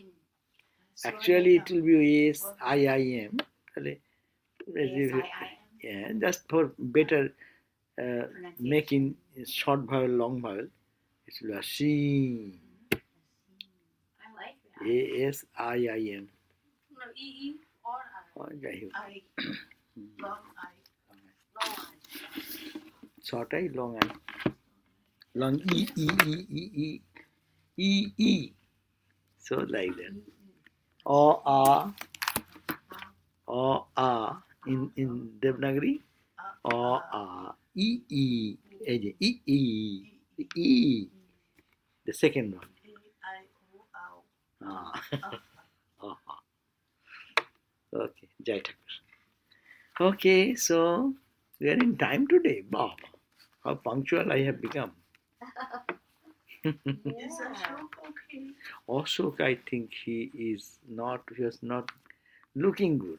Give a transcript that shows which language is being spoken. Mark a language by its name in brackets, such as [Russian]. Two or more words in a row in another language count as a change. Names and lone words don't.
[English] Actually, it will be A-S-I-I-M. A-S-I-I-M. Yeah, just for better making short vowel, long vowel. It will be Asim. I like that. A-S-I-I-M. No, E-E or I. I. Long I. Long I. Short I, long I. Long E, E, E, E, E. E, E. So like that. O, A. In Devanagari. O, A. E, E. E, E. E. The second one. A-I-O-O. Okay, Jai Thakur. Okay, so we are in time today. Wow, how punctual I have become. Is Ashok okay? Ashok, I think he was not looking good.